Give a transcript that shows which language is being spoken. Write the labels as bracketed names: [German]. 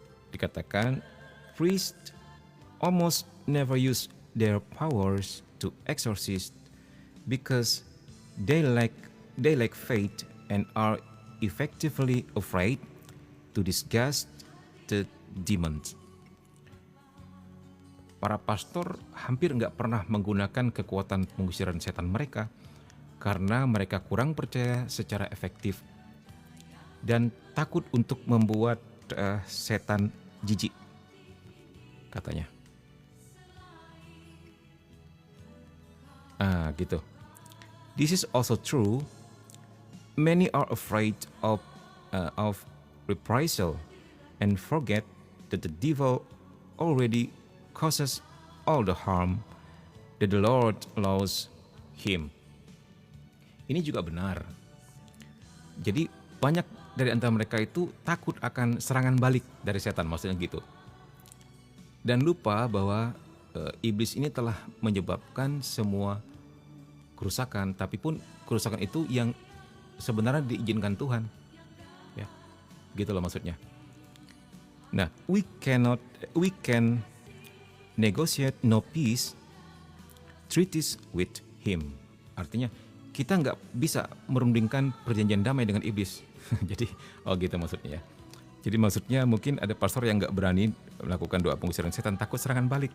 [Indonesian] Dikatakan, [English] priests almost never use their powers to exorcist because they lack faith and are effectively afraid to disgust the demons. [Indonesian] Para pastor hampir nggak pernah menggunakan kekuatan pengusiran setan mereka karena mereka kurang percaya secara efektif dan takut untuk membuat setan jijik, katanya. Gitu. [English] This is also true. Many are afraid of reprisal and forget that the devil already causes all the harm that the Lord allows him. [Indonesian] Ini juga benar. Jadi banyak dari antara mereka itu takut akan serangan balik dari setan, maksudnya gitu. Dan lupa bahwa iblis ini telah menyebabkan semua kerusakan, tapi pun kerusakan itu yang sebenarnya diizinkan Tuhan. Ya. Gitu loh maksudnya. [English] Nah, we can negotiate no peace treaties with him. [Indonesian] Artinya kita nggak bisa merundingkan perjanjian damai dengan iblis. Jadi, gitu maksudnya ya. Jadi maksudnya mungkin ada pastor yang nggak berani melakukan doa pengusiran setan, takut serangan balik.